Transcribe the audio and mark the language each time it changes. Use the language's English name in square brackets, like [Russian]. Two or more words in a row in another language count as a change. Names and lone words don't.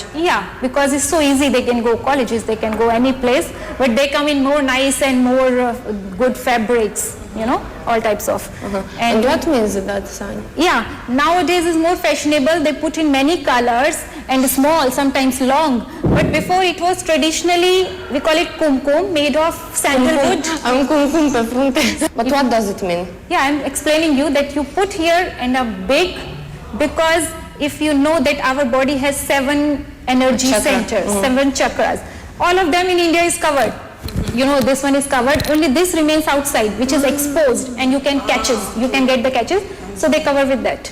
[English] Yeah, because it's so easy. They can go colleges, they can go any place, but they come in more nice and more good fabrics, you know, all types of. And what means that sign? Yeah, nowadays is more fashionable. They put in many colors and small, sometimes long. But before it was traditionally, we call it kumkum, made of sandalwood. Am cum pe frunte. But what does it mean? Yeah, I'm explaining you that you put here and a big, because if you know that our body has 7 energy Chakra. centers, 7 chakras. All of them in India is covered. You know, this one is covered, only this remains outside, which is exposed, and you can catches, you can get the catches, so they cover with that.